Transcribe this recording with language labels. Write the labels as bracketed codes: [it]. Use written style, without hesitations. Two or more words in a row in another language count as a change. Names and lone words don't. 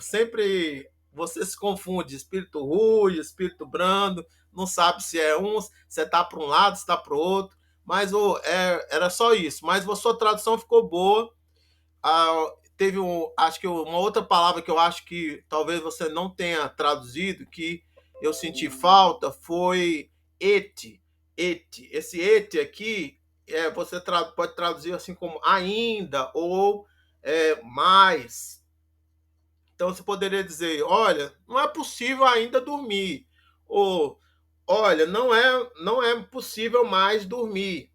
[pt] Sempre você se confunde, espírito rude, espírito brando, não sabe se é um, se está para um lado, se está para o outro. Mas era só isso. Mas a sua tradução ficou boa. Teve acho que uma outra palavra que eu acho que talvez você não tenha traduzido, que eu senti falta, foi et. Et. Esse et aqui, você pode traduzir assim como ainda ou mais. Então você poderia dizer, olha, não é possível ainda dormir. Ou, olha, não é possível mais dormir.